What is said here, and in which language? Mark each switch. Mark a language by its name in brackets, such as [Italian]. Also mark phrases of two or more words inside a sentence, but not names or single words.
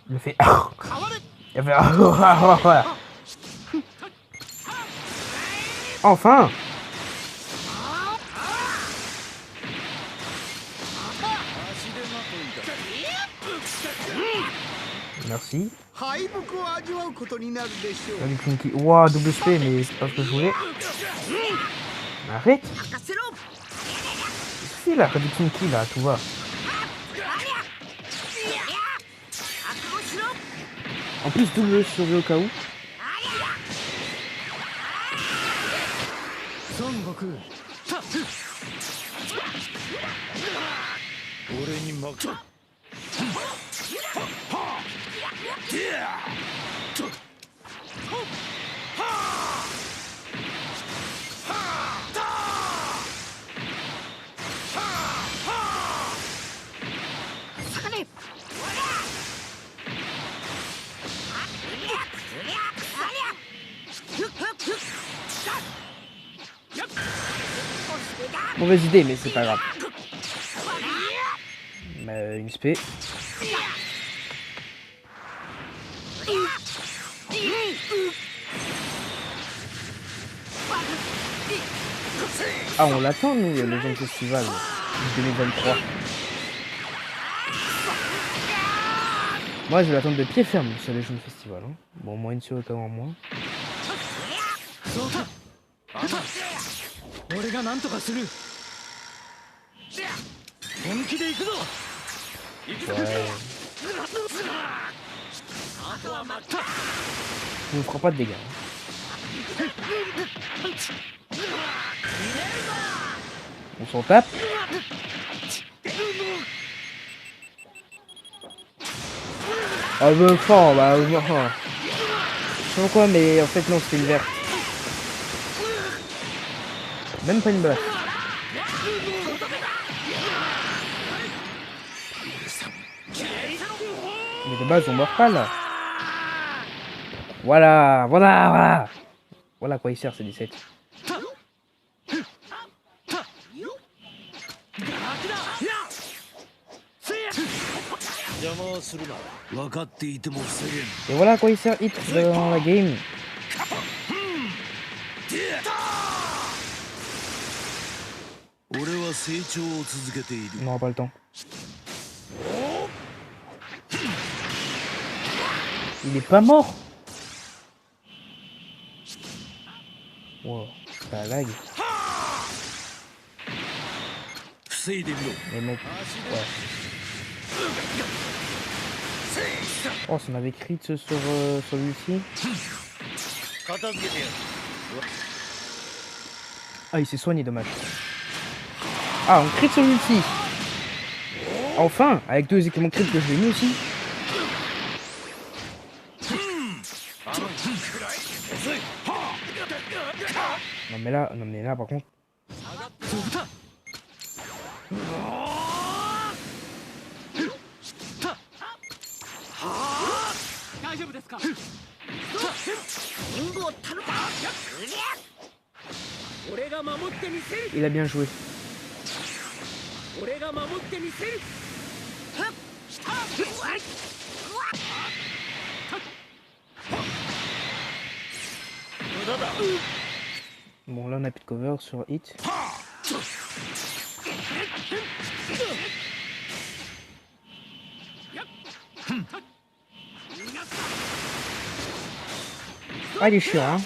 [French] Il a fait. Il a fait. Enfin! Merci. [Japanese] 敗北を味わうことになるでしょう。 [French] Avec Funky. Ouah, double spé, mais c'est pas ce que je voulais. Arrête! [Japanese] 任せろ。 [French] C'est la réduction qui là, tout va. [Japanese] 覚悟しろ。 [French] En plus, double sauvé au cas où. [Japanese] 孫悟空、俺に負け。下がれ。 [French] Mauvaise idée, mais c'est pas grave. Une spé. Ah, on l'attend, nous, le Legend Festival 2023. Moi, je vais l'attendre de pied ferme, ce Legend Festival. Hein. Bon, moins une sur en moins. [Japanese] 俺が何とかする。本気で行くぞ。 [French] Ouais. On ne fera pas de dégâts. On s'en tape. Ah bah fort, bah enfin. Je sais pas quoi, mais en fait non, c'était une verte. Même pas une balle. Mais de base on meurt pas là. Voilà, voilà, voilà. Voilà à quoi il sert ce 17. [Japanese] 邪魔はするな。分かっていても防げん。 [French] Et voilà à quoi il sert Hit dans la game. [Japanese] 俺は成長を続けている。 [French] On n'aura pas le temps. Il est pas mort. Wow, ça lag. [Japanese] 防いでみろ。 [French] Les mecs, ouais. Oh, ça m'avait crit sur lui-ci. [Japanese] 片付けてやる。 [French] Ah, il s'est soigné, dommage. Ah, on crit sur l'ulti. Enfin, avec deux équipements crit que je l'ai mis aussi. Non mais là par contre. [Japanese] 大丈夫ですか。リングをたるか。俺が守ってみせる。 [French] Il a bien joué. [Japanese] 俺が守ってみせる。 [French] Oh Bon, là on a plus de cover sur Hit. Ah, il est chiant, hein.